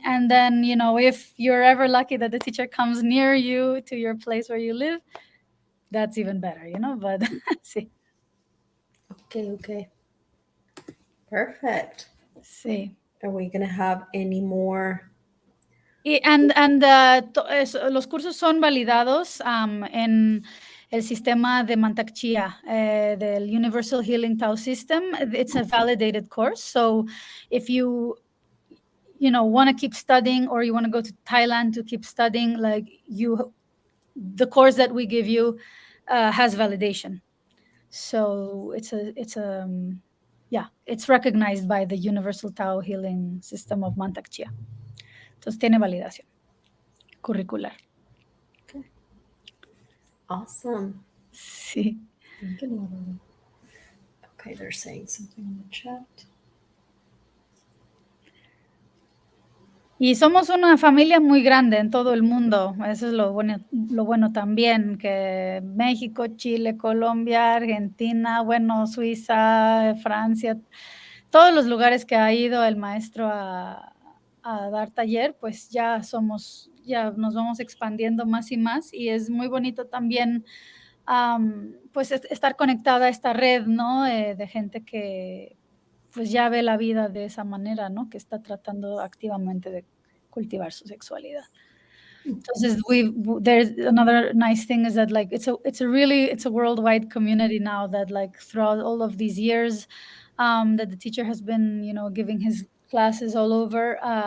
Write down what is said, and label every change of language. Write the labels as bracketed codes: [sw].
[en] And then, if you're ever lucky that the teacher comes near you to your place where you live, that's even better, but see. Okay. Perfect. [es] Sí. [en] Are we going to have any more? [es] Los cursos son validados en el sistema de Mantak Chia, del Universal Healing Tao System. [en] It's a validated course. So if you want to keep studying, or you want to go to Thailand to keep studying, like the course that we give you has validation. So it's recognized by the Universal Tao Healing System of Mantak Chia. [es] Entonces tiene validación curricular. [en] Awesome. [es] Sí. [en] Thank you, Natalie. Okay, they're saying something in the chat. [es] Y somos una familia muy grande en todo el mundo. Eso es lo bueno también, que México, Chile, Colombia, Argentina, bueno, Suiza, Francia, todos los lugares que ha ido el maestro a dar taller, pues ya nos vamos expandiendo más y más, y es muy bonito también pues estar conectada a esta red, ¿no? De gente que pues ya ve la vida de esa manera, ¿no? Que está tratando activamente de cultivar su sexualidad. [en] Entonces, there's another nice thing is that like it's a worldwide community now that like throughout all of these years that the teacher has been, giving his classes all over.